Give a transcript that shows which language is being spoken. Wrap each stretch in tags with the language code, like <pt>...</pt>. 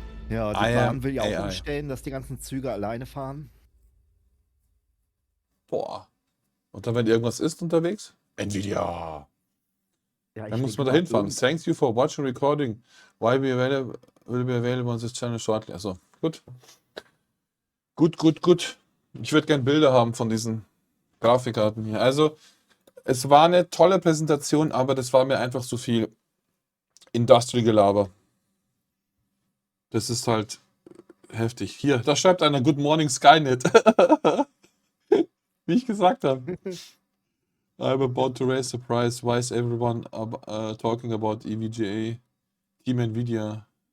<de>Ja, die Bahn will ja auch umstellen, dass die ganzen Züge alleine fahren. Boah. Und dann, wenn irgendwas ist unterwegs? NVIDIA. Ja, dann muss man da hinfahren.</de> <en>Thanks you for watching recording. Will be available on this channel shortly.</en> <de>Also, gut. Gut. Ich würde gerne Bilder haben von diesen Grafikkarten hier. Also, es war eine tolle Präsentation, aber das war mir einfach zu viel Industry-Gelaber. Das ist halt heftig. Hier, da schreibt einer</de> <en>Good Morning Skynet.</en> <de>Wie ich gesagt habe.</de> <en>I'm about to raise the price. Why is everyone talking about EVGA? Team NVIDIA.</en>